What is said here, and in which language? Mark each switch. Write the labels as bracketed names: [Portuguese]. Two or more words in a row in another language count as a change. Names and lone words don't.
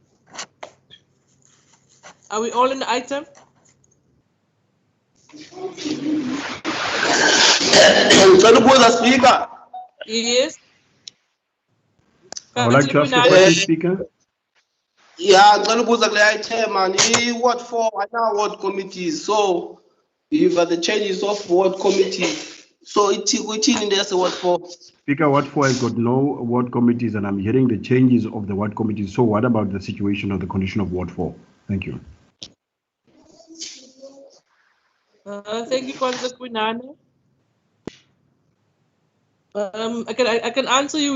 [English] Are we all in the item? Speaker. Yes. I would like to ask a question, Speaker. Yeah, [Zulu] ngicela ukubuza kule [English] item and i-ward 4 ana-ward committees, so if the changes of ward committee, so [Zulu] ithini into yase-ward [English] 4? Speaker, Ward 4 has got no ward committees, and I'm hearing the changes of the ward committees. So what about the situation or the condition of Ward 4? Thank you. Thank you, Councillor Kwinana. I can answer you.